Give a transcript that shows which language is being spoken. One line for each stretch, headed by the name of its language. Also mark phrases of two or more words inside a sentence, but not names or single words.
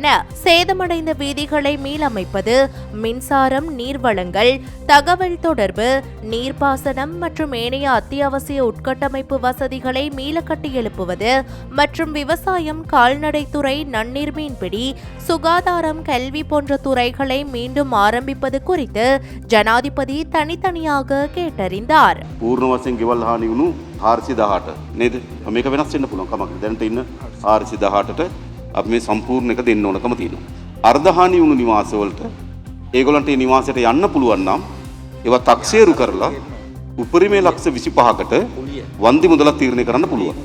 Tamil: சேதமடைந்த வீதிகளை மீளமைப்பது, மின்சாரம், நீர்வளங்கள், தகவல் தொடர்பு, நீர்ப்பாசனம் மற்றும் ஏனைய அத்தியாவசிய உட்கட்டமைப்பு வசதிகளை மீள கட்டியெழுப்புவது மற்றும் விவசாயம், கால்நடைத்துறை, நன்னீர் மீன்பிடி, சுகாதாரம், கல்வி போன்ற துறைகளை மீண்டும் ஆரம்பிப்பது குறித்து ஜனாதிபதி தனித்தனியாக கேட்டறிந்தார்.
Sinhala: පූර්ණ වශයෙන් ගෙවල් හානි වුණු 418 නේද? මේක වෙනස් වෙන්න පුළුවන් කමක් නෑ. දැනට ඉන්න 418ට අපි මේ සම්පූර්ණ එක දෙන්න ඕනකම තියෙනවා. අර්ධ හානි වුණු නිවාස වලට ඒගොල්ලන්ට මේ නිවාසයට යන්න පුළුවන් නම් ඒවා තක්සේරු කරලා උපරිමයේ ලක්ෂ 25කට වන්දි මුදලක් තීරණය කරන්න පුළුවන්.